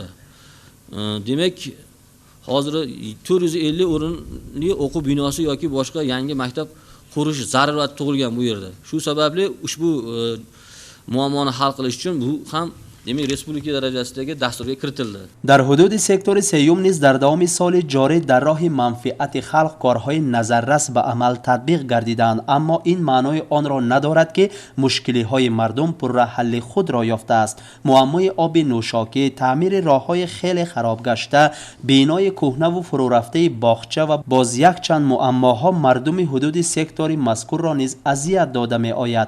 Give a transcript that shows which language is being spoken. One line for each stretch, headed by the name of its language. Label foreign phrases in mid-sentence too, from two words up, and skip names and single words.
Uzbek: Demak, hozir 450 o'rinli o'quv binosi yoki boshqa yangi maktab qurish zarurati tug'ilgan bu yerda. Shu sababli ushbu muammoni hal qilish uchun bu ham demak respublika darajasidagi dasturga kiritildi.
Tajik: در حدود سکتور سیوم نیز در دوام سال جاری در راه منفعت خلق کارهای نظررس به عمل تطبیق گردیدند، اما این معنای آن را ندارد که مشکلی های مردم پر حل خود را یافته است. معمای آب نوشاکی، تعمیر راههای خیلی خراب گشته، بینای کهنه و فرو رفته باغچه و باز یک چند معماها مردم حدود سکتور مذکور را نیز اذیت داده می آید.